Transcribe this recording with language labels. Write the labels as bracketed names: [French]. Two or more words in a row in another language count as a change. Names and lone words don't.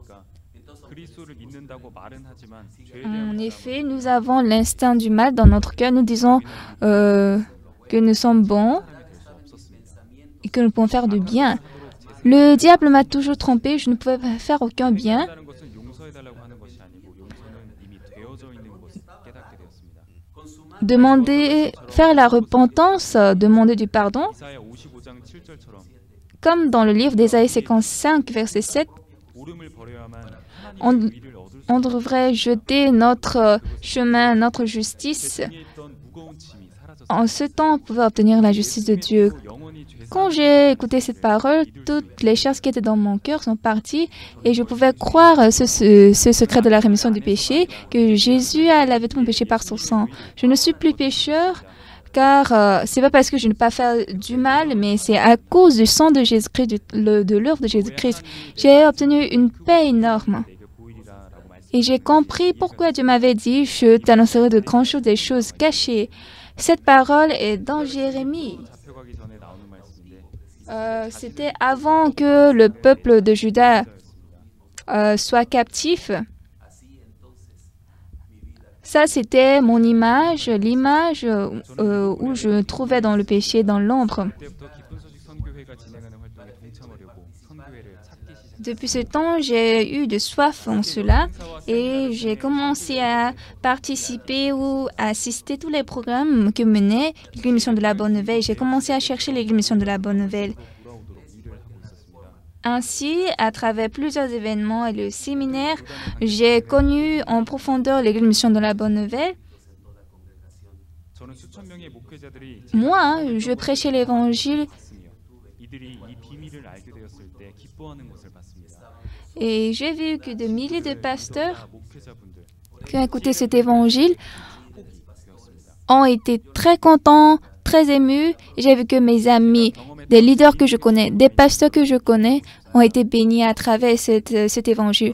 [French] En effet, nous avons l'instinct du mal dans notre cœur. Nous disons que nous sommes bons et que nous pouvons faire du bien. Le diable m'a toujours trompé, je ne pouvais faire aucun bien. [Korean] 해달라는 것은 용서해달라고 하는 것이 아니고 용서는 이미 되어져 있는 것을 깨닫게 되었습니다. [French] Demander, faire la repentance, demander du pardon, [Korean] 이사야 55장 7절처럼 [French] comme dans le livre d'Ésaïe 55, verset 7, [Korean] 옳음을 버려야만 [French] on, [Korean] 하나님의 의를 얻을 수 [French] on devrait jeter notre chemin, notre justice. [Korean] 제 등에 있던 무거운 짐이 사라졌습니다. [French] En ce temps, on pouvait obtenir la justice de Dieu. [Korean] 영원히 죄 [French] Quand j'ai écouté cette parole, toutes les choses qui étaient dans mon cœur sont parties et je pouvais croire ce secret de la rémission du péché, que Jésus a lavé tout mon péché par son sang. Je ne suis plus pécheur car c'est pas parce que je ne peux pas faire du mal, mais c'est à cause du sang de Jésus-Christ, de l'œuvre de Jésus-Christ. J'ai obtenu une paix énorme. [Korean] 내게 보이리라라고 말씀. [French] Et j'ai compris pourquoi Dieu m'avait dit « Je t'annoncerai de grandes choses, des choses cachées ». Cette parole est dans Jérémie. [Korean] 잡혀가기 전에 나오는 말씀인데 [French] C'était avant que le peuple de Juda soit captif. Ça, c'était mon image, l'image où je me trouvais dans le péché, dans l'ombre. [Korean] 그때부터 기쁜 소식 선교회가 진행하는 활동에 동참하려고 선교회를 찾기 시작. [French] Depuis ce temps, j'ai eu de soif en cela et j'ai commencé à participer ou à assister tous les programmes que menait l'Église Mission de la Bonne Nouvelle. J'ai commencé à chercher l'Église Mission de la Bonne Nouvelle. [Korean] 돌아오도록 일을 하고 있었습니다. [French] Ainsi, à travers plusieurs événements et le séminaire, j'ai connu en profondeur l'Église Mission de la Bonne Nouvelle. [Korean] 저는 수천 명의 목회자들이 [French] Moi, je prêchais l'Évangile [Korean] 봤으며 이들이 이 비밀을 알게 되었을 때 기뻐하는 것을 봤습니다. [French] et j'ai vu que de milliers de pasteurs [Korean] 목회자분들 [French] qui ont écouté cet Évangile [Korean] 되었습니다. [French] ont été très contents, très émus. Et j'ai vu que mes amis, des leaders que je connais, des pasteurs que je connais, ont été bénis à travers cet évangile.